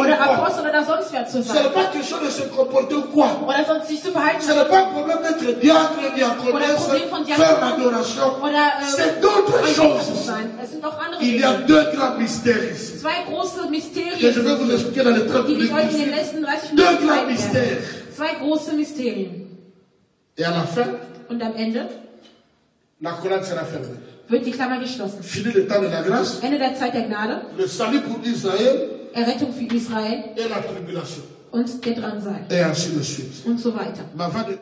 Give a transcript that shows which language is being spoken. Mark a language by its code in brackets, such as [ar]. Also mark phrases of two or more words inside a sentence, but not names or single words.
[de] Oder [fr] quoi. [de] Apostel oder sonst wer zu [fr] Ce [de] sein. [fr] n'est pas question de se comporter ou quoi. [de] Oder sonst sich zu verhalten. [fr] Ce n'est pas un problème d'être diacre, [de] Oder [fr] diaconesse, [de] Problem von [fr] faire [de] Diakonen. [fr] l'adoration. [de] Oder [fr] C'est d'autres [de] ein [fr] choses. [de] zu sein. Es sind auch andere [fr] Il y a [de] Dinge. [fr] deux grands mystères ici. [de] Zwei große [fr] Que [de] Mysterien, [fr] je vais vous expliquer dans les 30 [de] die ich [fr] minutes. [de] euch in den [fr] ici. [de] letzten 30 [fr] Deux [de] Minuten [fr] grands [de] zeigen werde. [fr] mystères. [de] Zwei große Mysterien. [fr] Et à la fin, [de] Und am Ende [fr] la collade sera fermée. [de] wird die Klammer geschlossen. [fr] Fini le temps de la grâce, [de] Ende der Zeit der Gnade, [fr] le salut pour Israël [de] Errettung für Israel [fr] et la tribulation. [de] und der Drangsal [fr] Et ainsi de suite. [de] und so weiter. [fr] Mais avant de